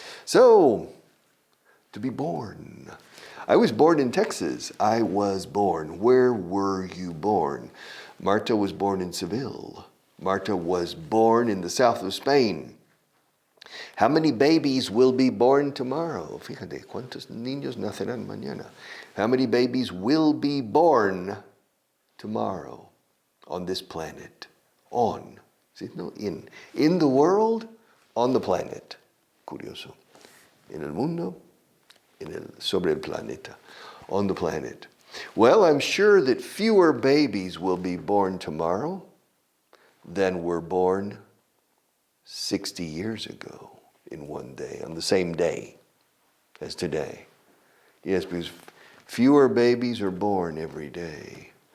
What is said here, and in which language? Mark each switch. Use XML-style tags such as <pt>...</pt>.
<en>So, to be born. I was born in Texas. Where were you born? Marta was born in Seville. Marta was born in the south of Spain. How many babies will be born tomorrow?</en> <es>Fíjate, ¿cuántos niños nacerán mañana?</es> <en>How many babies will be born tomorrow on this planet? On. ¿Sí? No, in. In the world, on the planet. Curioso.</en> <es>En el mundo, sobre el planeta.</es> <en>On the planet. Well, I'm sure that fewer babies will be born tomorrow than were born 60 years ago in one day, on the same day as today. Yes, because fewer babies are born every day.</en>